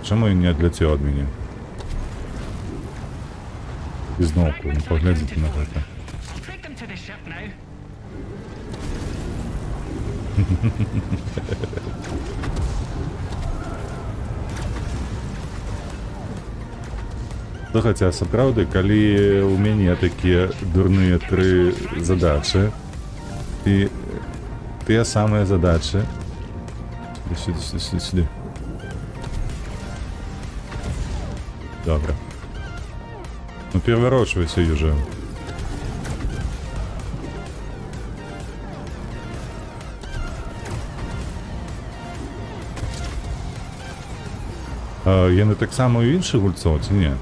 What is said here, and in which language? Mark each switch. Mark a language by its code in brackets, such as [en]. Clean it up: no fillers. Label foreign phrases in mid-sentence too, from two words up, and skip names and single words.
[uk] Чому він не відлетів від мене? І знову, ну поглядіть на це. [en] I'll take them to the ship now. [be] Слухайте, а сапраўды, калі ў мяне такія дурныя тры задачы, і тыя самыя задачы. [uk] Сюди, сюди, сюди, сюди. Добре. [ru] Ну переворачивайся уже. [be] Яны так само і інших гульцов, ці ні?